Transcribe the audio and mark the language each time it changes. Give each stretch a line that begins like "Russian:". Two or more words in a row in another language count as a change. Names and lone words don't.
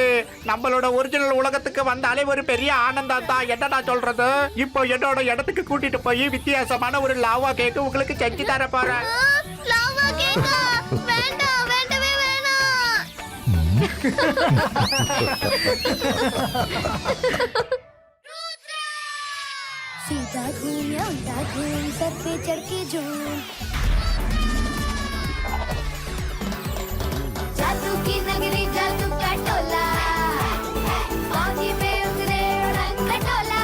Tamil: நம்மளோட ஒரிஜினல் உலகத்துக்கு வந்தாலே ஒரு பெரிய ஆனந்தம் தான். என்னடா சொல்றது? இப்போ என்னோட இடத்துக்கு கூட்டிட்டு போய் வித்தியாசமான ஒரு லாவா கேக் உங்களுக்கு செஞ்சு தர போறேன். லாவா கேக்கா? வேண்டாம், வேண்டவே வேணாம்.
Hindi: सीधा घूम या उल्टा घूम, सर पे चढ़ के झूम। जादू की नगरी, जादू का टोला, पानी में उतरे रंग खटोला।